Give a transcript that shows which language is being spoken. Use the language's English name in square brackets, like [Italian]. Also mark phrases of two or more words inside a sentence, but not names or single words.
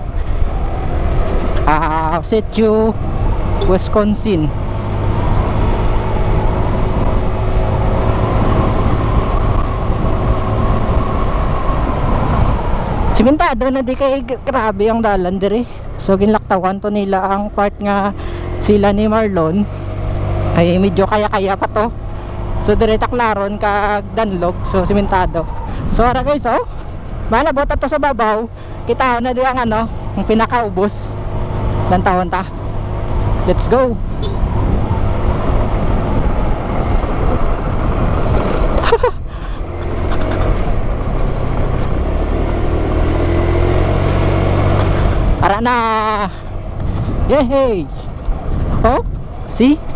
[Hiligaynon] Setu Wisconsin. Simentado na di kay grabe ang dalan diri. So ginlaktawan to nila ang part nga sila ni Marlon ay medyo kaya-kaya pa to. So dire taklaron kag danlog, so simentado. So ara guys, oh. Malabot to sa babaw. Kita na di ang ano, ang pinakaubos. Lantawan ta. [English] Let's go. [Hiligaynon] Ara na. Yehey. Oh, see?